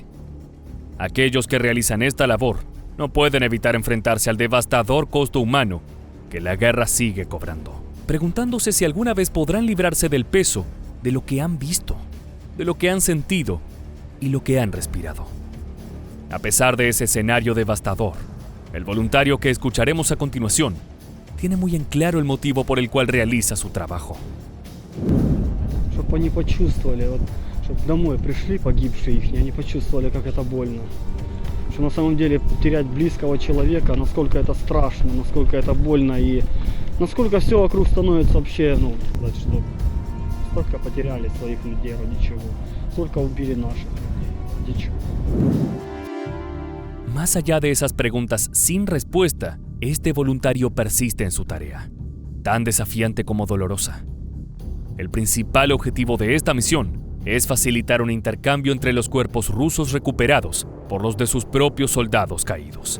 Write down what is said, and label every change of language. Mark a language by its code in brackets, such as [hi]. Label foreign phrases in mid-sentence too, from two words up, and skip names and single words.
[es] Aquellos que realizan esta labor no pueden evitar enfrentarse al devastador costo humano que la guerra sigue cobrando, preguntándose si alguna vez podrán librarse del peso de lo que han visto, de lo que han sentido y lo que han respirado. A pesar de ese escenario devastador, el voluntario que escucharemos a continuación tiene muy en claro el motivo por el cual realiza su trabajo. [ru] Чтобы они почувствовали, вот, чтобы домой пришли погибшие их, они почувствовали, как это больно. Что на самом деле терять близкого человека, насколько это страшно, насколько это больно и насколько все вокруг становится вообще, ну, сказать, что столько потеряли своих людей ради чего, столько убили наших людей ради чего. [es] Más allá de esas preguntas sin respuesta, este voluntario persiste en su tarea, tan desafiante como dolorosa. El principal objetivo de esta misión es facilitar un intercambio entre los cuerpos rusos recuperados por los de sus propios soldados caídos.